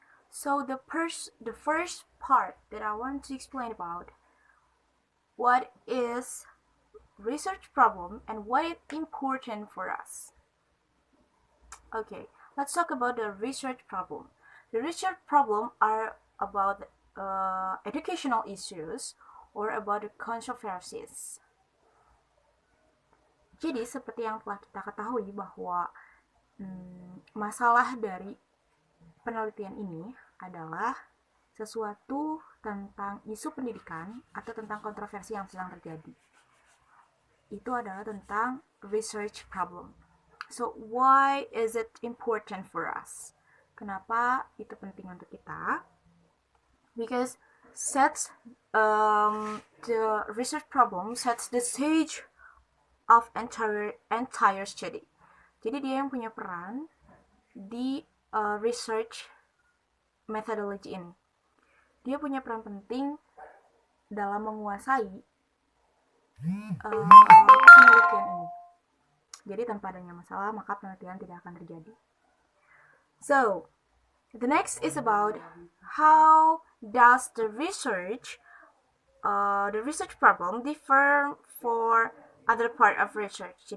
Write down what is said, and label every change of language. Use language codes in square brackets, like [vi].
[en] So the first part that I want to explain about what is research problem and why it's important for us. Okay, let's talk about the research problem. The research problem are about educational issues or about the controversies. [id] Jadi seperti yang telah kita ketahui bahwa masalah dari penelitian ini adalah sesuatu tentang isu pendidikan atau tentang kontroversi yang sedang terjadi. Itu adalah tentang research problem. [en] So why is it important for us? [id] Kenapa itu penting untuk kita? [en] Because the research problem sets the stage of entire study. [id] Jadi dia yang punya peran di research methodology ini. Dia punya peran penting dalam menguasai penelitian ini. Jadi tanpa adanya masalah, maka penelitian tidak akan terjadi. [en] So, the next is about how does the research problem differ for other part of research.